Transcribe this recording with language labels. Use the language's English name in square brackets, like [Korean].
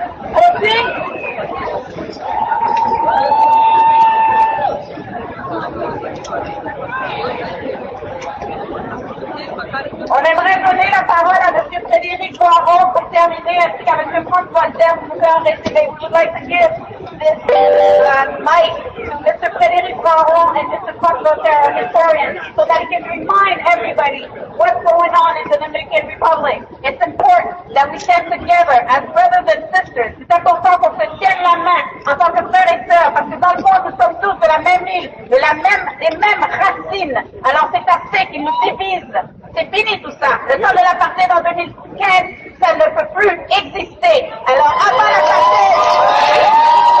[French] Aussi, on aimerait donner la parole à M. Frédéric Poirot pour terminer, ainsi qu'à M. Franck Voltaire pour nous faire un résumé. [English] We would like to give this mic to Mr. Frédéric Poirot and Mr. Franck Voltaire, historians, so that he can remind everybody what's going on in the Dominican Republic. It's important that we stand together as brothers and sisters. [French] C'est important qu'on se tienne la main en tant que frères et sœurs, parce que dans le fond, nous sommes tous de la même île, des mêmes racines. Alors c'est assez qui nous divise. C'est fini tout ça. Le temps de l'apartheid en 2015, ça ne peut plus exister. Alors, avant l'apartheid...